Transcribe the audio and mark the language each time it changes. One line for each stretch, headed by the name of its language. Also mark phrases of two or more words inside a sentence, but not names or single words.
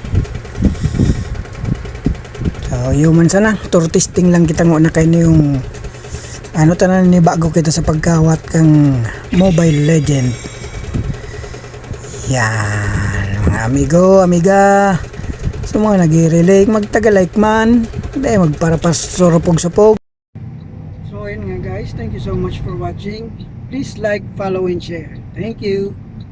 Bikol: So, human sana
English: tour testing
Bikol: lang kita nga na kayo yung ano tanan ni bago kita sa pagkawat kang Mobile Legend. Yan mga amigo, amiga, sa mga nag-relate magtaga-like man, hindi magparapasupog-supog.
English: So ayun nga guys, thank you so much for watching. Please like, follow and share. Thank you.